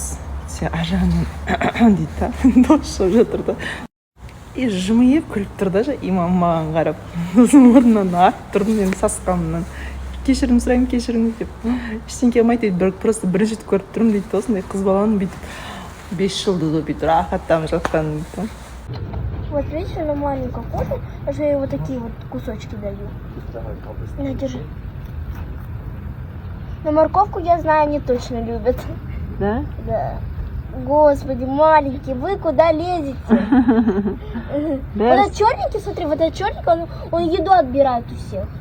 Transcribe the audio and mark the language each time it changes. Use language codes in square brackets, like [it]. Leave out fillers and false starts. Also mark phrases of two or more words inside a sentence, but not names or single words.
[kk] Ажағынан дейді да, дос шығып жатыр да. И жымиып күліп тұр да, имам маған қарап, ұзын орнынан атып тұрдым, мен сасқанымнан. Кешірім сұраймын, кешіріңіз деп. Ештеңке қылмайды дейді, просто бірінші рет көріп тұрмын дейді, осындай қыз баланы бүйтіп 5 жұлдыз болып бүйтіп рахаттанып жатқанын дейді. [ru] Вот видишь, она маленькая кофе, а я ей вот такие вот кусочки даю. На, держи. Но морковку, я знаю, они точно любят. Да? Да. Господи, маленький, вы куда лезете? Вот этот черненький, смотри, вот этот черненький, он еду отбирает у всех.